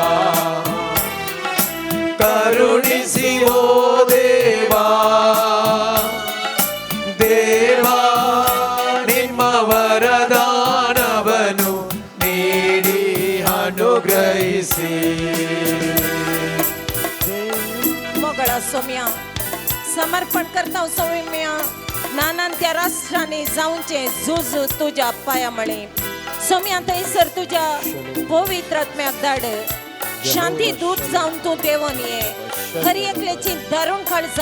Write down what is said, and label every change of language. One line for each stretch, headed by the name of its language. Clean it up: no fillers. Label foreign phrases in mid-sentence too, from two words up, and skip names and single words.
Kannada: ಕರುಣಿಸಿ ಓ ದೇವಾ ದೇವಾ ನಿಮ್ಮ ವರದಾನವನ್ನು ನೀಡಿ ಅನುಗ್ರಹಿಸಿ
Konkani: मोगळा सोम्या समर्पण करता सोम्या नानान त्या राष्ट्रांनी जाऊनचे झुज तुझ्या पायामळे सोम्या थंयसर तुझ्या पवित्र आत्म्याक धाड शांती दूत जावन तूं देवून ये हर एकल्याची धरून काळजां